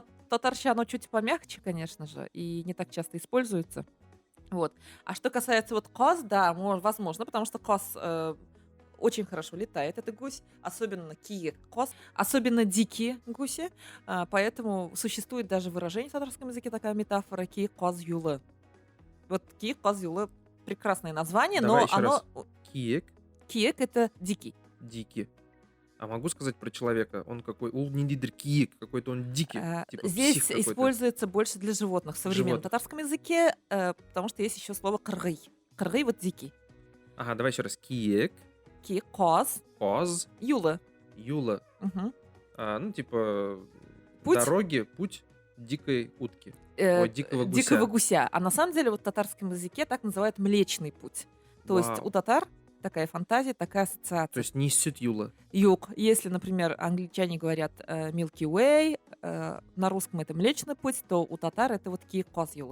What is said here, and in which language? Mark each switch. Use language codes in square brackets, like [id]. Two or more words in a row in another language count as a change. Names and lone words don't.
[ru] татарча, оно чуть помягче, конечно же, и не так часто используется. Вот. А что касается вот коз, да, возможно, потому что коз очень хорошо летает, это гусь, особенно [tt] киек коз, [ru] особенно дикие гуси, поэтому существует даже выражение в татарском языке, такая метафора [tt] киек коз юлы. [ru] Вот [tt] киек коз юлы [ru] прекрасное название, Давай но еще оно... раз. Киек, Киек — это дикий. дикий. А могу сказать про человека? Он какой? [tt] Улнидидр киек, [ru] какой-то он дикий, типа псих Здесь какой-то. используется больше для животных в современном Животных. татарском языке, потому что есть еще слово кыргый. Кыргый вот дикий. Ага, давай еще раз. Киек, [tt] Киек коз [ru] коз, юлы. юла. Мгм. Ну, типа, Путь дороги, путь дикой утки. э, Ой, дикого гуся. дикого гуся. А на самом деле вот в татарском языке так называют Млечный путь. То есть у Вау. татар такая фантазия, такая То ассоциация. есть не [tt] сют юла. [ru] Юг. Если, например, англичане говорят [en] Milky Way, [ru] на русском это Млечный путь, то у татар это вот [tt] Киек коз юла.